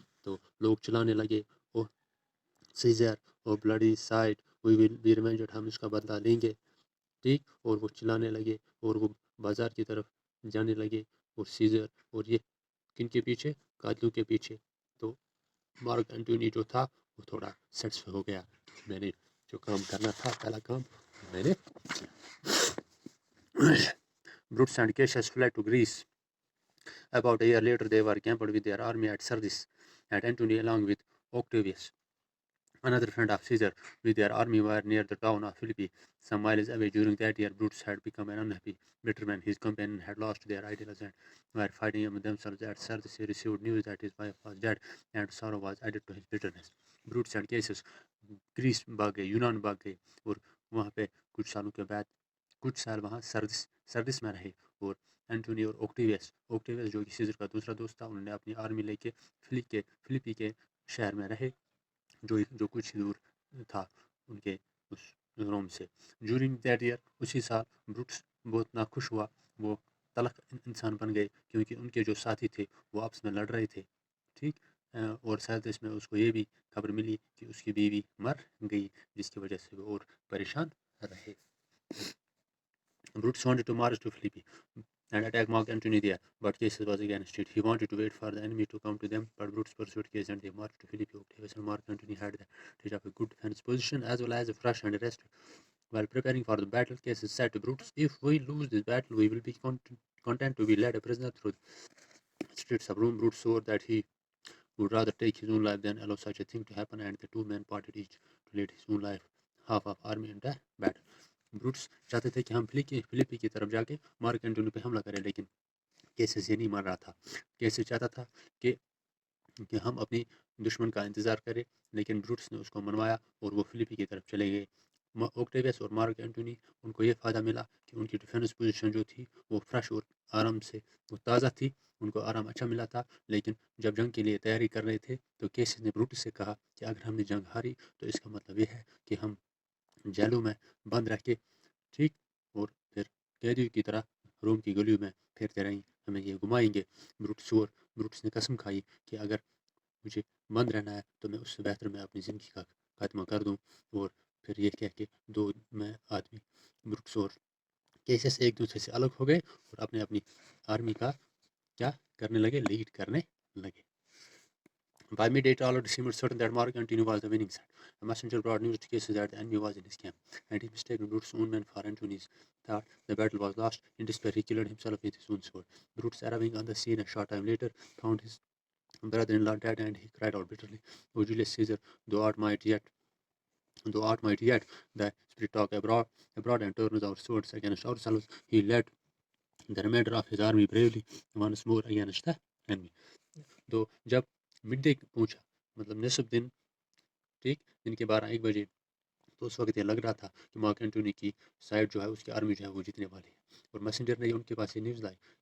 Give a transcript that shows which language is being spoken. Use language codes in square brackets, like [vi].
[ur] تو لوگ چلانے لگے، [en] O Caesar, O bloody sight, we will be revenged, [ur] ہم اس کا بدلہ لیں گے، ٹھیک۔ اور وہ چلانے لگے اور وہ بازار کی طرف جانے لگے، اور سیزر اور یہ کن کے پیچھے؟ قاتلوں کے پیچھے۔ تو مارک اینٹونی جو تھا وہ تھوڑا سیٹسفائی ہو گیا، میں نے جو کام کرنا تھا پہلا کام میں نے کیا۔ [en] Brutus and Cassius fled to Greece. About a year later they were camped with their army at Sardis, and Antony along with Octavius, another friend of Caesar, with their army were near the town of Philippi, some miles away. During that year Brutus had become an unhappy, bitter man. His companions had lost their idols and were fighting among themselves. At Sardis he received news that his wife was dead, and sorrow was added to his bitterness. [ur] Brutus and Cassius grease بھاگ گئے، یونان بھاگ گئے، اور وہاں پہ کچھ سالوں کے بعد کچھ سال وہاں سردس میں رہے، اور اینٹونی اور اوکٹیویس جو کہ سیزر کا دوسرا دوست تھا، انہوں نے اپنی آرمی لے کے فلپی کے شہر میں رہے، جو کچھ دور تھا ان کے اس روم سے۔ [en] during that year, [ur] اسی سال بروٹس بہت ناخوش ہوا، وہ تلخ انسان بن گئے، کیونکہ ان کے جو ساتھی تھے وہ آپس میں لڑ رہے تھے، ٹھیک۔ اور ساتھ اس میں اس کو یہ بھی خبر ملی کہ اس کی بیوی مر گئی، جس کی وجہ سے وہ اور پریشان رہے۔ [en] Brutus wanted to march to Philippi and attack Mark Antony there, but Cassius was against it. He wanted to wait for the enemy to come to them, but Brutus pursued Cassius and they marched to Philippi. Octavius and Mark Antony had the advantage of a good defense position as well as a fresh and rest. While preparing for the battle, Cassius said to Brutus, "If we lose this battle, we will be content to be led a prisoner through the streets of Rome." Brutus swore that he would rather take his own life than allow such a thing to happen, and the two men parted each to lead his own life, half of army in the battle. [ur] Brutus چاہتے تھے کہ ہم فلپی کی طرف جا کے mark Antony پہ حملہ کریں، لیکن کیسس یہ نہیں مان رہا تھا۔ کیسس چاہتا تھا کہ ہم اپنی دشمن کا انتظار کریں، لیکن بروٹس نے اس کو منوایا اور وہ فلپی کی طرف چلے گئے۔ اوکٹیویس اور مارک اینٹونی ان کو یہ فائدہ ملا کہ ان کی ڈیفینس پوزیشن جو تھی وہ فریش اور آرام سے وہ تازہ تھی، ان کو آرام اچھا ملا تھا، لیکن جب جنگ کے لیے تیاری کر رہے تھے تو کیسس نے بروٹس سے کہا کہ اگر ہم نے جنگ ہاری تو اس کا مطلب یہ ہے کہ ہم جیلوں میں بند رہ کے ٹھیک اور پھر قیدیوں کی طرح روم کی گلیوں میں پھرتے رہیں، ہمیں یہ گھمائیں گے۔ بروٹس نے قسم کھائی کہ اگر مجھے بند رہنا ہے تو میں اس سے بہتر میں اپنی زندگی کا خاتمہ کر دوں، اور پھر یہ کہہ کے دو میں آدمی بروٹس اور کیسس ایک دوسرے سے الگ ہو گئے اور اپنے اپنی آرمی کا کیا کرنے لگے، لیڈ کرنے لگے۔ [en] By midday, it already seemed certain that Mark Antony was the winning side. A messenger brought news to Caesar that the enemy was in his camp, and he mistaken Brutus' own men for Antony's. Thought the battle was lost. In despair, he killed himself with his own sword. Brutus, arriving on the scene a short time later, found his brother-in-law dead, and he cried out bitterly, "O Julius Caesar, thou art might yet, the spirit talk abroad and turns our swords against ourselves." He led the remainder of his army bravely once more against the enemy. [ur] تو جب mid day پہنچا، مطلب نصف دن، ٹھیک، دن کے 12-1 بجے، تو اس وقت یہ لگ رہا تھا کہ مارک اینٹونی کی سائڈ جو ہے، اس کی آرمی جو ہے وہ جیتنے والی ہے، اور میسنجر نے ان کے پاس یہ نیوز لائی